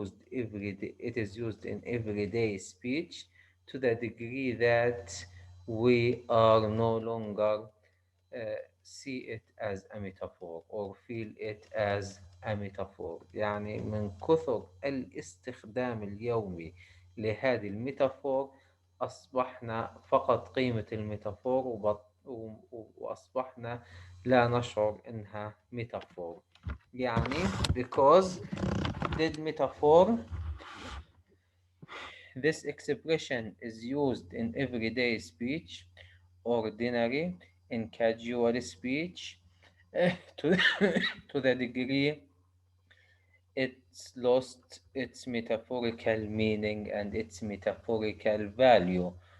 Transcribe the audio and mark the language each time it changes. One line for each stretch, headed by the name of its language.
English: It is used in everyday speech to the degree that we are no longer see it as a metaphor or feel it as a metaphor.
Arabic: يعني من كثر الاستخدام اليومي لهذه الميتافور، أصبحنا فقط قيمة الميتافور وأصبحنا لا نشعر إنها ميتافور.
English: يعني because dead metaphor, this expression is used in everyday speech, ordinary, in casual speech, to, to the degree it's lost its metaphorical meaning and its metaphorical value.